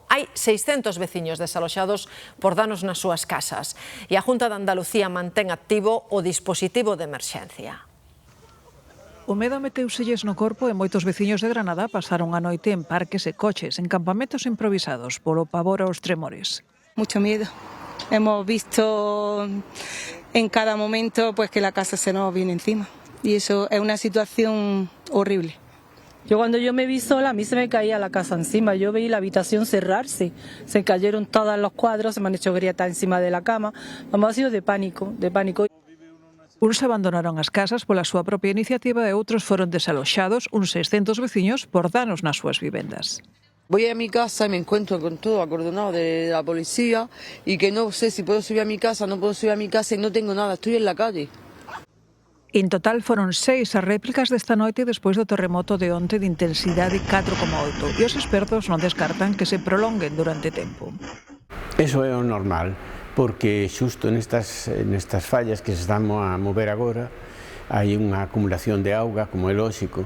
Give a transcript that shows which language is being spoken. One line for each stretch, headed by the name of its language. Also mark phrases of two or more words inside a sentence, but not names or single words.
Galician: Hai 600 veciños desaloxados por danos nas súas casas e a Xunta de Andalucía mantén activo o dispositivo de emerxencia. O medo meteuselles no corpo e moitos veciños de Granada pasaron a noite en parques e coches, en campamentos improvisados polo pavor aos tremores.
Spanish: Mucho miedo. Hemos visto en cada momento pues que la casa se nos viene encima y eso es una situación horrible. Cuando yo me vi sola, a mí se me caía la casa encima. Yo veí la habitación cerrarse, se cayeron todos los cuadros, se me han hecho grietas encima de la cama. Vamos, ha sido de pánico, de pánico.
Galician: Uns abandonaron as casas pola súa propia iniciativa e outros foron desaloxados, uns 600 veciños, por danos nas súas vivendas.
Spanish: Voy a mi casa y me encuentro con todo acordonado de la policía y que no sé si puedo subir a mi casa, no puedo subir a mi casa y no tengo nada, estoy en la calle.
Galician: En total foron 6 as réplicas desta noite despois do terremoto de onte de intensidade 4,8 e os expertos non descartan que se prolonguen durante tempo. Eso é o normal, porque xusto nestas fallas que se están a mover agora hai unha acumulación de auga, como é lóxico.